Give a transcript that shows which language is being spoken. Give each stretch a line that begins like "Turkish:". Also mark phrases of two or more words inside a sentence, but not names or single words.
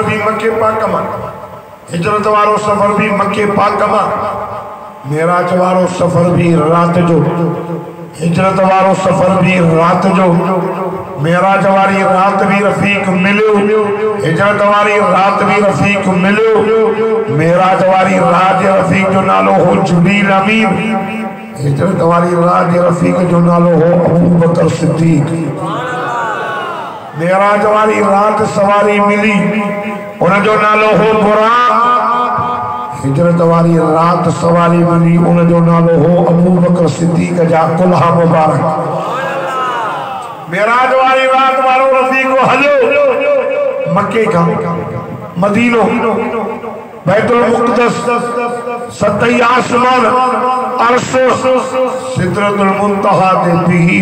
Sindhi: भी मके पाक मां हिजरत वारो सफ़र भी मके पाक मां मेराज वारो सफ़र भी रात जो हिजरत वारो सफ़र भी रात जो मेराज वारी रात भी रफ़ीक मिलियो हिजरत वारी रात भी रफ़ीक मिलियो मेराज वारी रात रफ़ीक जो नालो हो जिब्रील अमीन हिजरत वारी रात रफ़ीक जो नालो हो अबू बकर सिद्दीक मेराज वारी रात सवारी मिली उन जो नालो हो बुराक हिजरत वाली रात सवारी मिली उन जो नालो हो अबू बकर सिद्दीक जा कुल्हा मुबारक मेराज वाली रात वारो रफ़ीक हलो मक्के का मदीनो बैतुल मुक़द्दस सतई आसमान अर्श सिदरतुल मुंतहा ते बिही